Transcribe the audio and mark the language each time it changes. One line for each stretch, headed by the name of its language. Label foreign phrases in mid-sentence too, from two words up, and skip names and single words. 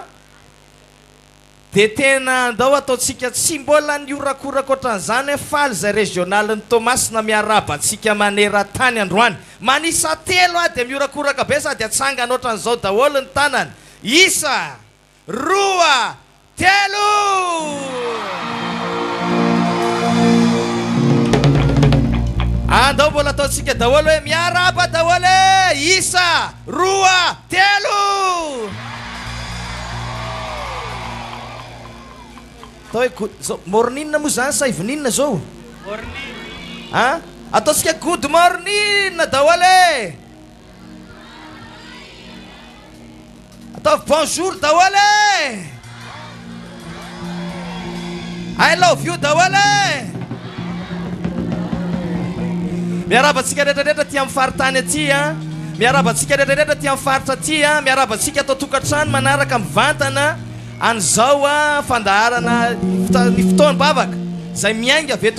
Malagasy: dia tena andao ataontsika tsy mbola ny orakoraka ohatran'izany faly zay regionaly ny Tomasina miaraba antsika maneran-tany androany manisa telo dia miorakoraka be sady atsangana ohatran'izao daholo ny tanany isa roa telo andao mbola ataontsika daholo hoe miaraba daholo isa roa telo atao hoe morninina moa zany sa eveninina zao ataontsika
English: good morning
Malagasy: daholo atao bonjour daholo
English: I love you
Malagasy: daholo miarabantsika rehetrarehetra ty amin'ny faritany aty miarabantsika rehetrarehetra ty amin'ny faritra aty miarabantsika atao tokantrano manaraka mivantana an'izao fandaharana ny fotoany bavaka zay miainga avy